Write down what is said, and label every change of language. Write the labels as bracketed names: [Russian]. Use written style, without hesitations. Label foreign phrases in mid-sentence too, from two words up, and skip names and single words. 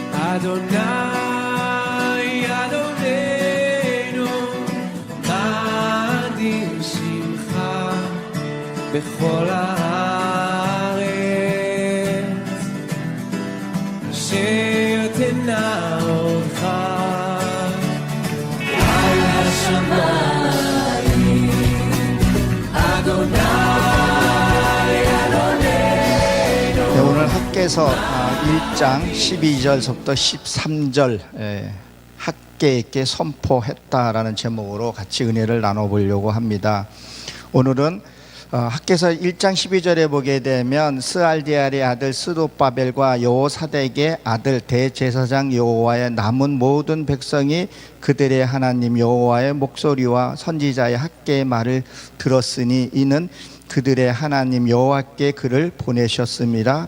[Hebrew] אדוני אדוננו נדיר שמחה בכל הארץ אשר תנאותך על השמיים אדוני אדוננו. [Korean] 네, 오늘 학개서 1장 12절부터 13절 학개에게 선포했다라는 제목으로 같이 은혜를 나눠보려고 합니다. 오늘은 학개서 1장 12절에 보게 되면 스알디엘의 아들 스룹바벨과 여호사덱의 아들 대제사장 여호와의 남은 모든 백성이 그들의 하나님 여호와의 목소리와 선지자의 학개의 말을 들었으니 이는 그들의 하나님 여호와께 그를 보내셨습니다.